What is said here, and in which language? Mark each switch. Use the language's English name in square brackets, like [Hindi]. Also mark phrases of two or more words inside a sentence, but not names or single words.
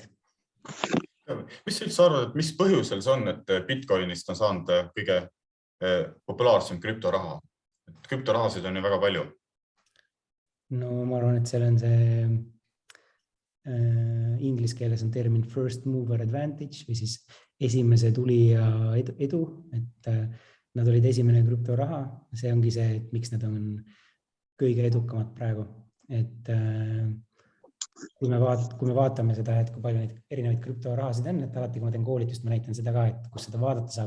[Estonian] Mis sa üldse arvad, et mis põhjusel see on, et Bitcoinist on saanud kõige populaarsem krüptoraha? Krüptorahasid on ju väga palju. No ma arvan, et seal on see inglise keeles on termin [English] first mover advantage [Estonian] või siis esimese tulija edu, et nad olid esimene krüptoraha. See ongi see, et miks nad on kõige edukamad praegu. Et kui me vaatame seda, et kui palju neid erinevaid krüptorahasid on, et alati, kui ma teen koolitust, ma näitan seda ka, et kus seda vaadata saab.